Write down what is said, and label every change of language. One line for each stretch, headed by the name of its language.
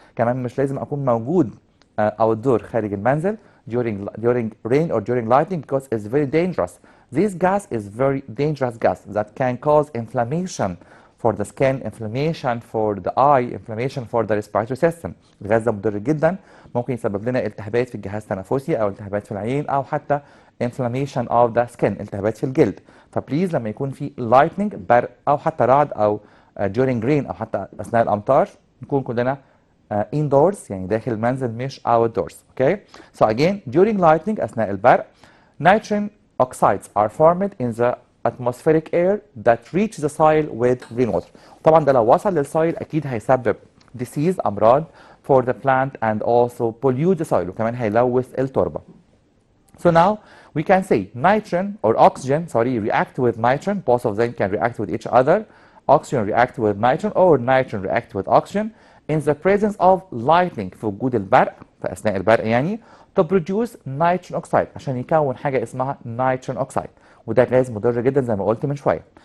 Arabic: كمان مش لازم اكون موجود
English: outdoor
Arabic: خارج المنزل
English: during rain or during lightning because it's very dangerous. This gas is very dangerous gas that can cause inflammation for the skin, inflammation for the eye, inflammation for the respiratory system.
Arabic: الغاز ده مضر جدا، ممكن يسبب لنا التهابات في الجهاز التنفسي او التهابات في العين او حتى
English: inflammation of the skin،
Arabic: التهابات في الجلد. فبليز لما يكون في lightning برق أو حتى رعد أو
English: during rain
Arabic: أو حتى أثناء الأمطار نكون كلنا indoors يعني داخل المنزل مش outdoors.
English: Okay. So again during lightning
Arabic: أثناء البرق
English: nitrogen oxides are formed in the atmospheric air that reach the soil with rainwater.
Arabic: طبعا ده لو وصل للسويل أكيد هيسبب disease أمراض
English: for the plant and also pollute the soil
Arabic: وكمان هيلوث التربة.
English: So now we can say nitrogen or oxygen react with nitrogen. Both of them can react with each other. Oxygen react with nitrogen or nitrogen react with oxygen in the presence of lightning
Arabic: في وجود البرق في أثناء البرق يعني
English: to produce nitrogen oxide
Arabic: عشان يكون حاجة اسمها
English: nitrogen oxide
Arabic: وده غاز مضر جدا زي ما قلت من شوية.